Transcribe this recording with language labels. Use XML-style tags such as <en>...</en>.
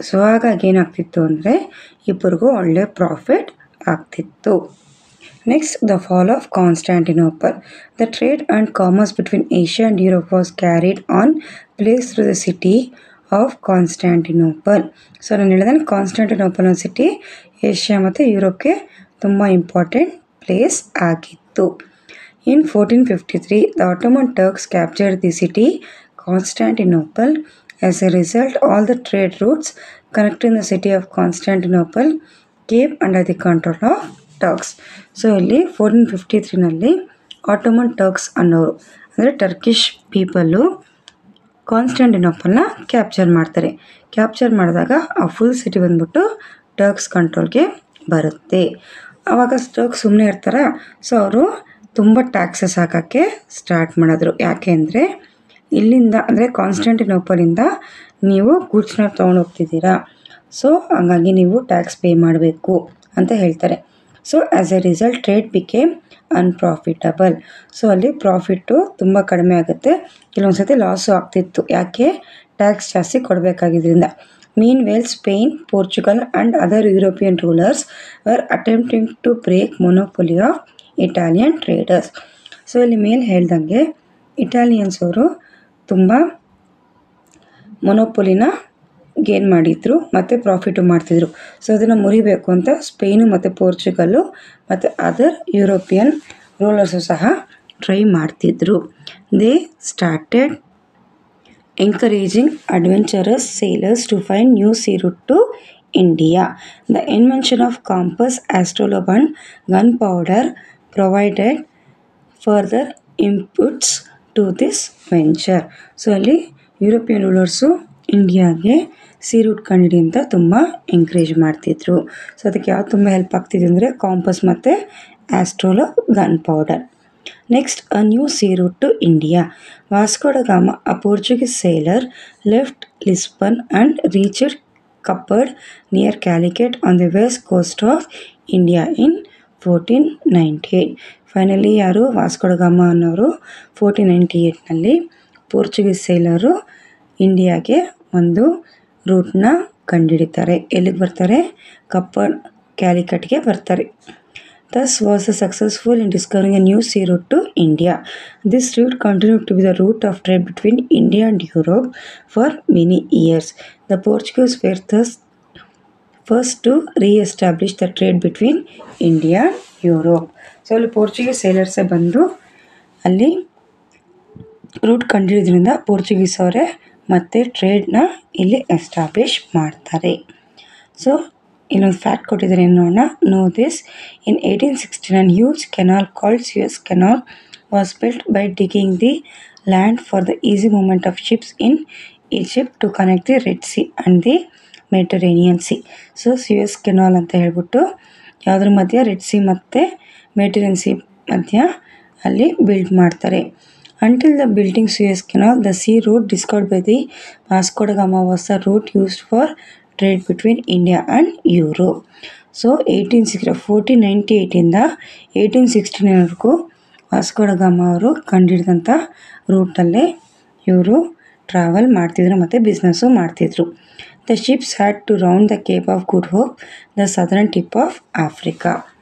<kn>So ಹಾಗಾಗಿ ಏನಾಗ್ತಿತ್ತು ಅಂದರೆ ಇಬ್ಬರಿಗೂ ಒಳ್ಳೆ ಪ್ರಾಫಿಟ್ ಆಗ್ತಿತ್ತು.</kn> <en>Next, the fall of Constantinople. The trade and commerce between Asia and Europe was carried on place through the city of Constantinople.</en> <kn>So ನಾನು ಹೇಳಿದ್ರೆ Constantinople ಅನ್ನೋ ಸಿಟಿ ಏಷ್ಯಾ ಮತ್ತು ಯುರೋಪ್ಗೆ ತುಂಬ ಇಂಪಾರ್ಟೆಂಟ್ ಪ್ಲೇಸ್ ಆಗಿತ್ತು.</kn> <en>In 1453, the Ottoman Turks captured the city Constantinople. As a result, all the trade routes connecting the city of Constantinople came under the control of Turks.</en> <kn>So ಇಲ್ಲಿ 1453ನಲ್ಲಿ Ottoman Turks ಅನ್ನೋರು ಅಂದರೆ Turkish people ಕಾನ್ಸ್ಟಾಂಟಿನೋಪಲ್ನ capture ಮಾಡ್ತಾರೆ. Capture ಮಾಡಿದಾಗ ಆ full city ಬಂದ್ಬಿಟ್ಟು Turks ಕಂಟ್ರೋಲ್ಗೆ ಬರುತ್ತೆ. ಆವಾಗ Turks ಸುಮ್ಮನೆ ಇರ್ತಾರ. ಸೊ ಅವರು ತುಂಬ ಟ್ಯಾಕ್ಸಸ್ ಹಾಕೋಕ್ಕೆ ಸ್ಟಾರ್ಟ್ ಮಾಡಿದ್ರು. ಯಾಕೆ ಅಂದರೆ ಇಲ್ಲಿಂದ ಅಂದರೆ ಕಾನ್ಸ್ಟಂಟಿನೋಪಲಿಂದ ನೀವು ಗೂಡ್ಸ್ನ ತೊಗೊಂಡು ಹೋಗ್ತಿದ್ದೀರಾ, ಸೊ ಹಾಗಾಗಿ ನೀವು ಟ್ಯಾಕ್ಸ್ ಪೇ ಮಾಡಬೇಕು ಅಂತ ಹೇಳ್ತಾರೆ.</kn> <en>So as a result trade became unprofitable.</en> <kn>So ಅಲ್ಲಿ ಪ್ರಾಫಿಟ್ಟು ತುಂಬ ಕಡಿಮೆ ಆಗುತ್ತೆ, ಕೆಲವೊಂದು ಸತಿ ಲಾಸು ಆಗ್ತಿತ್ತು. ಯಾಕೆ? ಟ್ಯಾಕ್ಸ್ ಜಾಸ್ತಿ ಕೊಡಬೇಕಾಗಿದ್ದರಿಂದ.</kn> <en>Meanwhile, Spain, Portugal and other European rulers were attempting to break monopoly of Italian traders.</en> <kn>So ಇಲ್ಲಿ ಮೇಲೆ ಹೇಳ್ದಂಗೆ ಇಟಾಲಿಯನ್ಸ್ ಅವರು ತುಂಬ ಮೊನೋಪೊಲಿನ ಗೇನ್ ಮಾಡಿದ್ರು ಮತ್ತು ಪ್ರಾಫಿಟು ಮಾಡ್ತಿದ್ರು. ಸೊ ಅದನ್ನು ಮುರಿಬೇಕು ಅಂತ ಸ್ಪೇನು ಮತ್ತು ಪೋರ್ಚುಗಲ್ಲು ಮತ್ತು ಅದರ್ ಯುರೋಪಿಯನ್ ರೂಲರ್ಸು ಸಹ ಟ್ರೈ ಮಾಡ್ತಿದ್ರು.</kn> <en>They started encouraging adventurous sailors to find new sea route to India. The invention of compass, astrolabe and gunpowder provided further inputs to this venture.</en> <kn>So ಅಲ್ಲಿ European ರೂಲರ್ಸು ಇಂಡಿಯಾಗೆ C root ಕಂಡಿಡಿ ಅಂತ ತುಂಬ encourage ಮಾಡ್ತಿದ್ರು. So ಅದಕ್ಕೆ ಯಾವ್ದು ತುಂಬ help ಆಗ್ತಿದೆ ಅಂದರೆ ಕಾಂಪಸ್ ಮತ್ತು ಆಸ್ಟ್ರೋಲಾಬ್, gun powder.</kn> <en>Next, a new sea route to India. Vasco da Gama, a Portuguese sailor, left Lisbon and reached Cappad near Calicut on the west coast of India in 1498.</en> <kn>Finally ಯಾರು ವಾಸ್ಕೋ ಡ ಗಾಮ ಅನ್ನೋರು 1498ನಲ್ಲಿ Portuguese ಸೇಲರು ಇಂಡಿಯಾಗೆ ಒಂದು ರೂಟ್ನ ಕಂಡುಹಿಡಿತಾರೆ. ಎಲ್ಲಿಗೆ ಬರ್ತಾರೆ? ಕಪ್ಪಡ್, ಕ್ಯಾಲಿಕಟ್ಗೆ ಬರ್ತಾರೆ.</kn> <en>Thus was successful in discovering a new sea route to India. This route continued to be the route of trade between India and Europe for many years. The Portuguese were thus first to re-establish the trade between India and Europe.</en> <kn>So ಅಲ್ಲಿ Portuguese ಸೇಲರ್ಸೇ ಬಂದು ಅಲ್ಲಿ root ಕಂಡಿಡಿದ್ರಿಂದ Portuguese ಅವರೇ ಮತ್ತೆ ಟ್ರೇಡ್ನ ಇಲ್ಲಿ establish ಮಾಡ್ತಾರೆ. So ಇನ್ನೊಂದು fact ಕೊಟ್ಟಿದ್ದಾರೆ, ಏನು ನೋಡೋಣ.</kn> <en>Know this, in 1869 huge canal called Suez Canal was built by digging the land for the easy movement of ships in Egypt to connect the Red Sea and the Mediterranean Sea.</en> <kn>So Suez Canal ಅಂತ ಹೇಳ್ಬಿಟ್ಟು ಯಾವುದ್ರ ಮಧ್ಯ red C ಮತ್ತು Mediterranean C ಮಧ್ಯ ಅಲ್ಲಿ build ಮಾಡ್ತಾರೆ.</kn> <en>Until the building Suez Canal, the sea route discovered by the Vasco da Gama was the route used for trade between India and Europe.</en> <kn>So 1498ಇಂದ 1869ವರೆಗೂ Vasco ಡ ಗಾಮ ಅವರು ಕಂಡುಹಿಡಿದಂಥ ರೂಟಲ್ಲೇ ಇವರು ಟ್ರಾವೆಲ್ ಮಾಡ್ತಿದ್ರು ಮತ್ತು business ಮಾಡ್ತಿದ್ರು.</kn> <en>The ships had to round the Cape of Good Hope, the southern tip of Africa.</en>